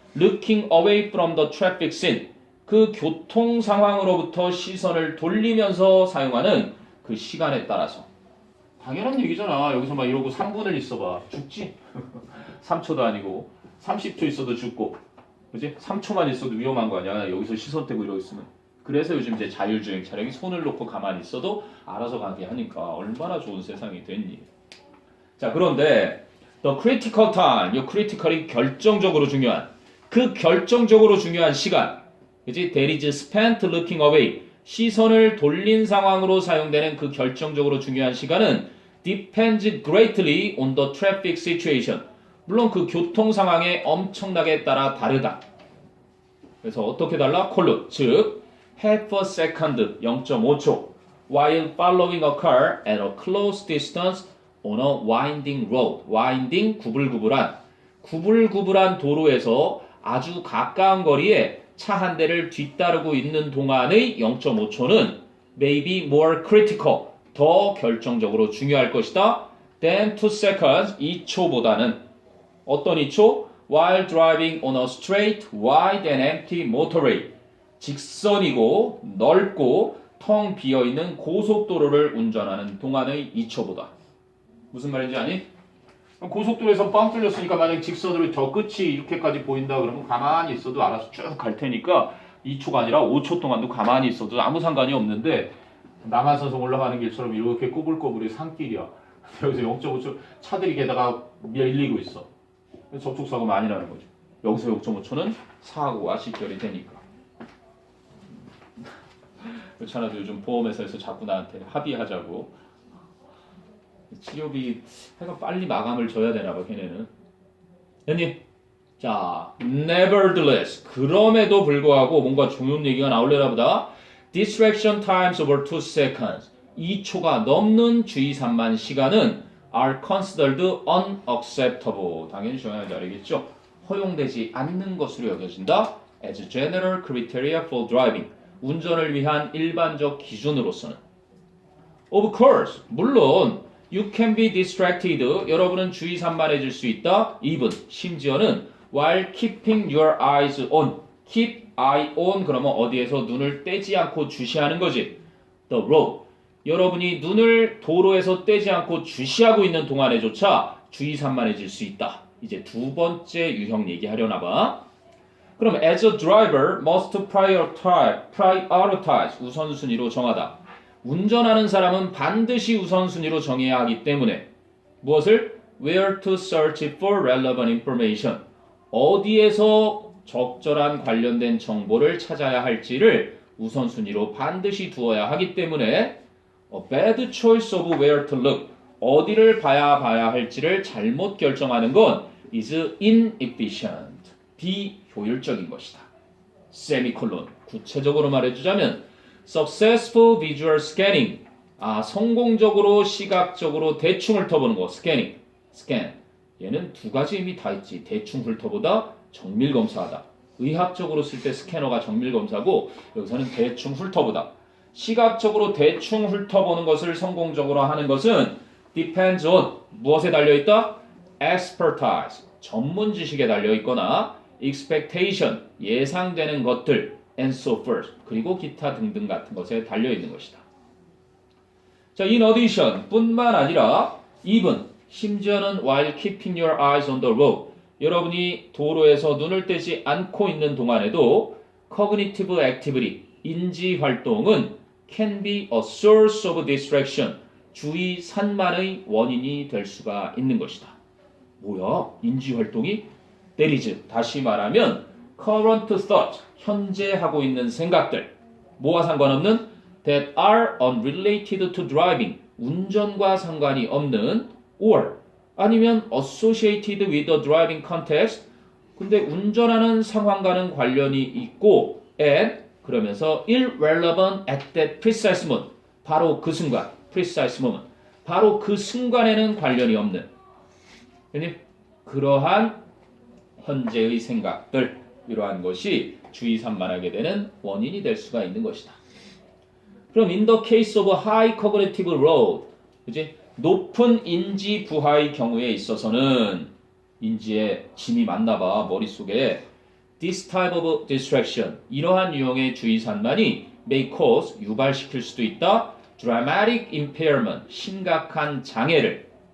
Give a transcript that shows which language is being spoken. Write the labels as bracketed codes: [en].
[en] looking away from the traffic scene. [ko] 그 교통 상황으로부터 시선을 돌리면서 사용하는 그 시간에 따라서. 당연한 얘기잖아. 여기서 막 이러고 3분을 있어봐. 죽지? 3초도 아니고 30초 있어도 죽고 그지? 3초만 있어도 위험한 거 아니야. 여기서 시선 떼고 이러고 있으면. 그래서 요즘 이제 자율주행 차량이 손을 놓고 가만히 있어도 알아서 가게 하니까 얼마나 좋은 세상이 됐니. 자, 그런데 [en] the critical time, [ko] 이 critical이 결정적으로 중요한 그 결정적으로 중요한 시간 그지? [en] That is spent looking away. [ko] 시선을 돌린 상황으로 사용되는 그 결정적으로 중요한 시간은 [en] depends greatly on the traffic situation. [ko] 물론 그 교통 상황에 엄청나게 따라 다르다. 그래서 어떻게 달라? 콜루, 즉 [en] half a second, [ko] 0.5초 [en] while following a car at a close distance on a winding road. [ko] winding, 구불구불한 도로에서 아주 가까운 거리에 차 한 대를 뒤따르고 있는 동안의 0.5초는 [en] maybe more critical, [ko] 더 결정적으로 중요할 것이다. [en] than 2 seconds, [ko] 2초보다는. 어떤 2초? [en] while driving on a straight, wide and empty motorway. [ko] 직선이고 넓고 텅 비어있는 고속도로를 운전하는 동안의 2초보다. 무슨 말인지 아니? 고속도로에서 빵 뚫렸으니까 만약 직선으로 저 끝이 이렇게까지 보인다 그러면 가만히 있어도 알아서 쭉 갈 테니까 2초가 아니라 5초 동안도 가만히 있어도 아무 상관이 없는데 남한산성 올라가는 길처럼 이렇게 꼬불꼬불이 산길이야. 여기서 0.5초 차들이 게다가 밀리고 있어. 접촉사고 많이 나는 거죠. 여기서 0.5초는 사고가 직결이 되니까. 그렇잖아도 요즘 보험회사에서 자꾸 나한테 합의하자고. 치료비 하여간 빨리 마감을 줘야 되나 봐 걔네는. 형님, 자, [en] nevertheless, [ko] 그럼에도 불구하고 뭔가 좋은 얘기가 나올려나 보다. [en] distraction times over 2 seconds, [ko] 2초가 넘는 주의 산만 시간은 [en] are considered unacceptable. [ko] 당연히 중요한지 알겠죠? 허용되지 않는 것으로 여겨진다. [en] as general criteria for driving, [ko] 운전을 위한 일반적 기준으로서는. [en] Of course, [ko] 물론 [en] you can be distracted. [ko] 여러분은 주의 산만해질 수 있다. [en] even, [ko] 심지어는 [en] while keeping your eyes on. [ko] keep eye on 그러면 어디에서 눈을 떼지 않고 주시하는 거지. [en] the road. [ko] 여러분이 눈을 도로에서 떼지 않고 주시하고 있는 동안에조차 주의 산만해질 수 있다. 이제 두 번째 유형 얘기하려나 봐. [en] 그럼 as a driver must prioritize. [ko] 우선순위로 정하다. 운전하는 사람은 반드시 우선순위로 정해야 하기 때문에 무엇을? [en] Where to search for relevant information. [ko] 어디에서 적절한 관련된 정보를 찾아야 할지를 우선순위로 반드시 두어야 하기 때문에 [en] a bad choice of where to look. [ko] 어디를 봐야 할지를 잘못 결정하는 건 [en] is inefficient. [ko] 비효율적인 것이다. 세미콜론. 구체적으로 말해주자면 [en] successful visual scanning. [ko] 성공적으로 시각적으로 대충 훑어보는 거. [en] scanning. scan. [ko] 얘는 두 가지 의미 다 있지. 대충 훑어보다, 정밀 검사하다. 의학적으로 쓸 때 스캐너가 정밀 검사고 여기서는 대충 훑어보다. 시각적으로 대충 훑어보는 것을 성공적으로 하는 것은 [en] depends on. [ko] 무엇에 달려있다? expertise. 전문 지식에 달려있거나 expectation. 예상되는 것들. [en] and so forth. [ko] 그리고 기타 등등 같은 것에 달려있는 것이다. 자, [en] in addition [ko] 뿐만 아니라 even [en] 심지어는 while keeping your eyes on the road. [ko] 여러분이 도로에서 눈을 떼지 않고 있는 동안에도 [en] cognitive activity, [ko] 인지 활동은 [en] can be a source of distraction. [ko] 주의 산만의 원인이 될 수가 있는 것이다. 뭐야? 인지 활동이? [en] That is, [ko] 다시 말하면 [en] current thought, [ko] 현재 하고 있는 생각들, 뭐와 상관없는 [en] that are unrelated to driving, [ko] 운전과 상관이 없는 [en] or [ko] 아니면 [en] associated with the driving context, [ko] 근데 운전하는 상황과는 관련이 있고 and 그러면서 [en] irrelevant at that precise moment, [ko] 바로 그 순간, [en] precise moment, [ko] 바로 그 순간에는 관련이 없는 그러한 현재의 생각들, 이러한 것이 주의 산만하게 되는 원인이 될 수가 있는 것이다. 그럼 [en] in the case of high cognitive load, [ko] 그지? 높은 인지 부하의 경우에 있어서는 인지에 짐이 많나 봐, 머릿속에. [en] This type of distraction, [ko] 이러한 유형의 주의 산만이 [en] may cause, [ko] 유발시킬 수도 있다. [en] dramatic impairment, [ko] 심각한 장애를.